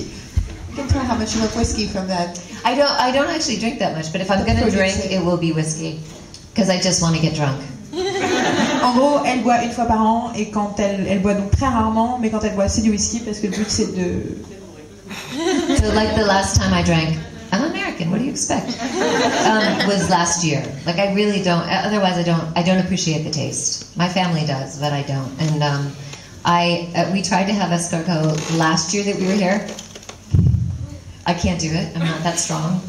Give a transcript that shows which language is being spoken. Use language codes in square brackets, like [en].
[en] You can tell how much you love whiskey from that. I don't actually drink that much, but if I'm gonna drink, it will be whiskey, because I just want to get drunk. [fr] En gros, elle boit une fois par an, et quand elle boit donc très rarement, mais quand elle boit c'est du whisky parce que le but c'est de. [en] So like the last time I drank, I'm American. What do you expect? Was last year. Like I really don't. Otherwise, I don't appreciate the taste. My family does, but I don't. And we tried to have escargot last year that we were here. I can't do it. I'm not that strong.